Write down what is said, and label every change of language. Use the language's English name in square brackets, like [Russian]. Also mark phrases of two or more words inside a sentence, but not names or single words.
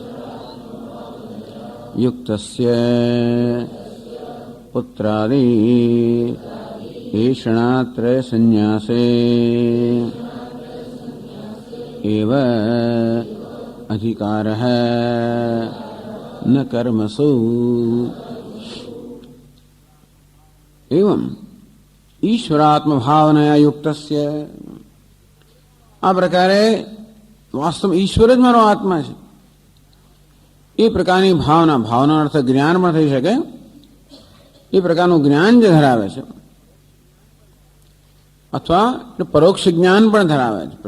[Sanskrit] युक्तस्य पुत्रादि ऐषणात्रय संन्यासे एव अधिकारः न कर्मसु. एवं ईश्वरात्म भावनया युक्तस्य. [Gujarati] આ પ્રકારે વાસ્તવ ઈશ્વર જ મારો આત્મા છે એ પ્રકારની ભાવના, ભાવના અર્થ જ્ઞાન પણ થઈ શકે, એ પ્રકારનું જ્ઞાન જે ધરાવે છે અથવા પરોક્ષ જ્ઞાન પણ ધરાવે છે.